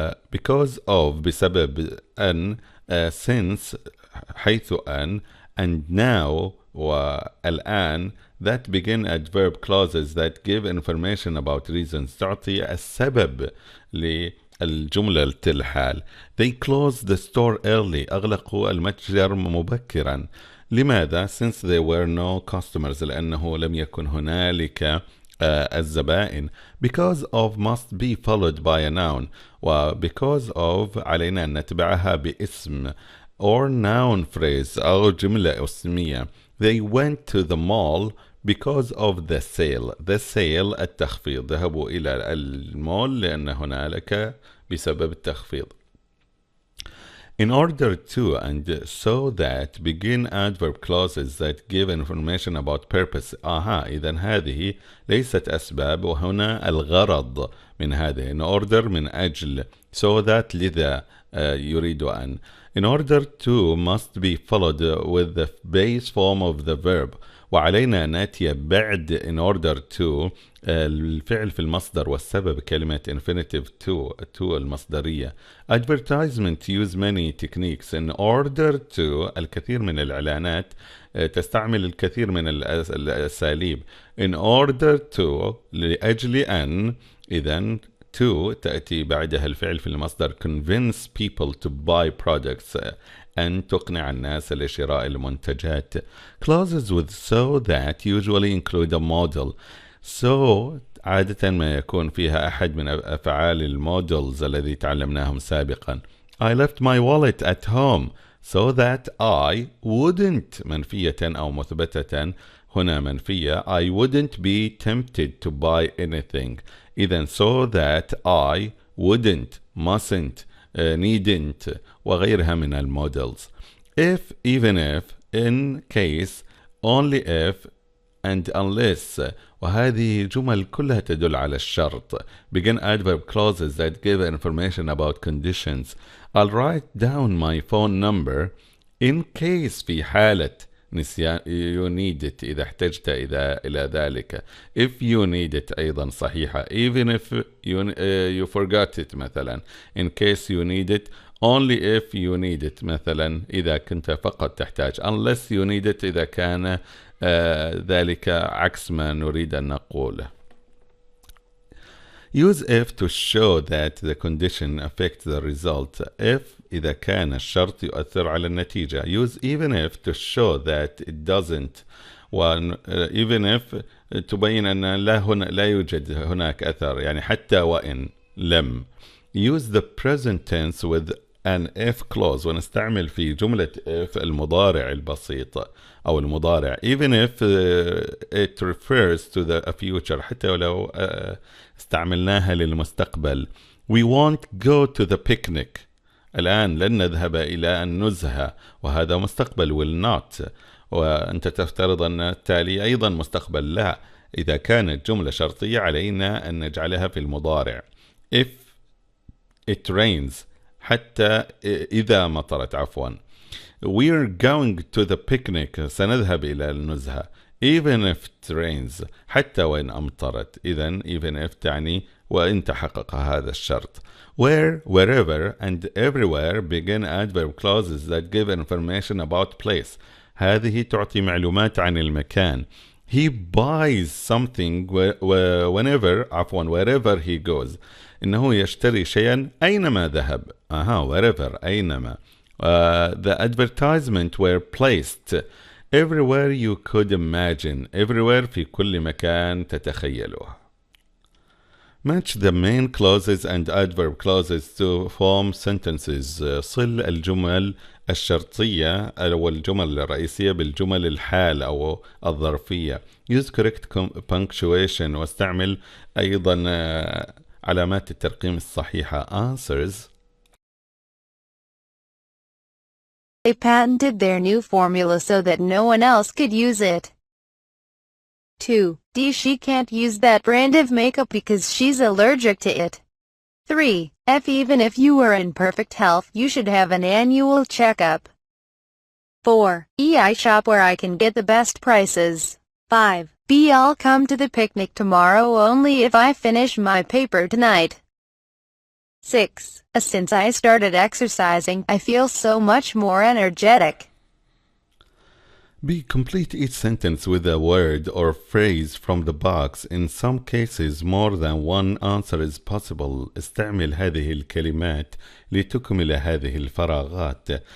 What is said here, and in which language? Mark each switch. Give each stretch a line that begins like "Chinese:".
English: Because of
Arabic: بسبب أن
English: since
Arabic: حيث أن
English: and now
Arabic: والآن
English: that begin adverb clauses that give information about reasons
Arabic: تعطي السبب للجملة الحال.
English: They closed the store early
Arabic: أغلقوا المتجر مبكرا. لماذا؟
English: Since there were no customers
Arabic: لأنه لم يكن هنالك الزبائن.
English: Because of must be followed by a noun و because of
Arabic: علينا أن نتبعها باسم
English: or noun phrase
Arabic: أو جملة اسمية.
English: They went to the mall because of the sale. The sale
Arabic: التخفيض. ذهبوا إلى المول لأن هنالك بسبب التخفيض.
English: In order to and so that begin adverb clauses that give information about purpose.
Arabic: إذن هذه ليست أسباب وهنا الغرض من هذه.
English: In order
Arabic: من أجل.
English: So that
Arabic: لذا يريد أن.
English: In order to must be followed with the base form of the verb.
Arabic: وعلينا أن نأتي بعد
English: in order to
Arabic: الفعل في المصدر والسبب كلمة
English: infinitive to
Arabic: المصدرية.
English: Advertisement use many techniques. In order to
Arabic: الكثير من الإعلانات تستعمل الكثير من الأساليب.
English: In order to
Arabic: لأجل أن إذن
English: to
Arabic: تأتي بعدها الفعل في المصدر
English: convince people to buy products
Arabic: أن تقنع الناس لشراء المنتجات.
English: Clauses with so that usually include a model.
Arabic: so عادة ما يكون فيها أحد من أفعال المودلز الذي تعلمناهم سابقا.
English: I left my wallet at home so that I wouldn't
Arabic: منفية أو مثبتة، هنا منفية.
English: I wouldn't be tempted to buy anything. إذن so that I wouldn't, mustn't, needn't
Arabic: وغيرها من المودلز.
English: If, even if, in case, only if, and unless،
Arabic: وهذه جمل كلها تدل على الشرط.
English: Begin adverb clauses that give information about conditions. I'll write down my phone number in case
Arabic: في حالة نسيان
English: you need it
Arabic: إذا احتجت إلى ذلك.
English: If you need it
Arabic: أيضا صحيحة.
English: Even if you forgot it مثلا. In case you need it. Only if you need it
Arabic: مثلا إذا كنت فقط تحتاج.
English: Unless you need it
Arabic: إذا كان ذلك عكس ما نريد أن نقوله.
English: Use if to show that the condition affects the result.
Arabic: If إذا كان الشرط يؤثر على النتيجة.
English: Use even if to show that it doesn't. even if
Arabic: تبين أن لا يوجد هناك أثر، يعني حتى وإن لم.
English: Use the present tense with an if clause،
Arabic: ونستعمل في جملة
English: if
Arabic: المضارع البسيط أو المضارع.
English: even if it refers to the future،
Arabic: حتى ولو استعملناها للمستقبل.
English: We won't go to the picnic.
Arabic: الآن لن نذهب إلى النزهة، وهذا مستقبل
English: will not،
Arabic: وأنت تفترض أن التالي أيضا مستقبل. لا، إذا كانت جملة شرطية علينا أن نجعلها في المضارع.
English: If it rains،
Arabic: حتى إذا مطرت عفوا.
English: We're going to the picnic،
Arabic: سنذهب إلى النزهة.
English: Even if it rains،
Arabic: حتى وإن أمطرت. إذن
English: even if
Arabic: تعني وإن تحقق هذا الشرط.
English: Where, wherever, and everywhere begin adverb clauses that give information about place.
Arabic: هذه تعطي معلومات عن المكان.
English: He buys something whenever wherever he goes.
Arabic: إنه يشتري شيئا أينما ذهب.
English: wherever
Arabic: أينما.
English: The advertisement were placed everywhere you could imagine.
Arabic: Everywhere في كل مكان تتخيله.
English: Match the main clauses and adverb clauses to form sentences.
Arabic: صل الجمل الشرطية أو الجمل الرئيسية بالجمل الحال أو الظرفية.
English: Use correct punctuation،
Arabic: واستعمل أيضا علامات الترقيم الصحيحة.
English: Answers. They patented their new formula so that no one else could use it. 2. D. She can't use that brand of makeup because she's allergic to it. 3. F. Even if you were in perfect health, you should have an annual checkup. 4. E. I shop where I can get the best prices. 5. B. I'll come to the picnic tomorrow only if I finish my paper tonight. 6. Since I started exercising, I feel so much more energetic. B. Complete each sentence with a word or phrase from the box. In some cases, more than one answer is possible.
Arabic: استعمل هذه الكلمات لتكمل هذه الفراغات.